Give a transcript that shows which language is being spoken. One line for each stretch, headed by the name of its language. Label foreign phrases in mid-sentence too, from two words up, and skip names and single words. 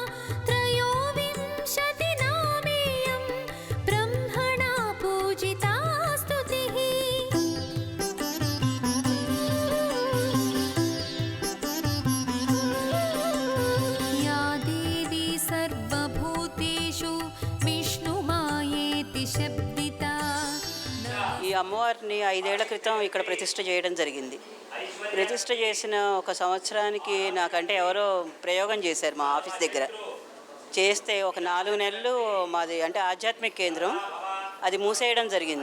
Sanskrit: त्रयोविंशतिनामेयं ब्रह्मणा पूजिता स्तुतिः या देवी सर्वभूतेषु विष्णुमायेति शब्दिता
Telugu: ఈ అమ్మవారిని 5 ఏళ్ల క్రితం ఇక్కడ ప్రతిష్ఠ చేయడం జరిగింది. ప్రతిష్ఠ చేసిన ఒక సంవత్సరానికి నాకంటే ఎవరో ప్రయోగం చేశారు మా ఆఫీస్ దగ్గర. చేస్తే ఒక 4 నెలలు మాది అంటే ఆధ్యాత్మిక కేంద్రం అది మూసేయడం జరిగింది.